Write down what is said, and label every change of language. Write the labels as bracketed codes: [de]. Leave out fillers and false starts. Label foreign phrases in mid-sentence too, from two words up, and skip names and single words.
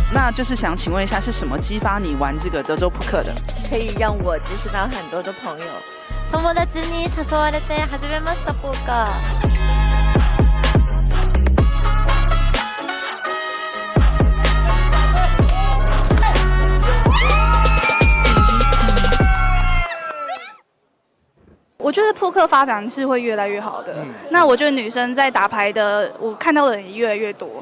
[zh] 那就是想请问一下，是什么激发你玩这个德州扑克的？可以让我结识到很多的朋友。 [ja] 友達に誘われて始めましたポーカー。 [zh] 我觉得扑克发展是会越来越好的。那我觉得女生在打牌的，我看到的人也越来越多。